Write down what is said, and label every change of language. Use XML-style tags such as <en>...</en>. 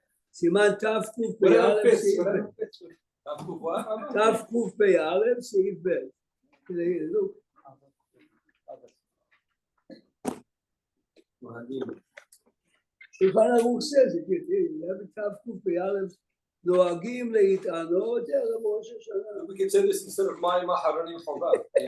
<en>Siman Tav Kuf Pei Aleph Seif Bet. Tav Kuf Pei Aleph Seif Bet. Look. Shulchan Aruch says it. You have a Tav Kuf Pei Aleph.</en> <he>נוהגים להתענות ערב ראש השנה.</he> <en>We can say this instead of my Maharanim Chobad.</en>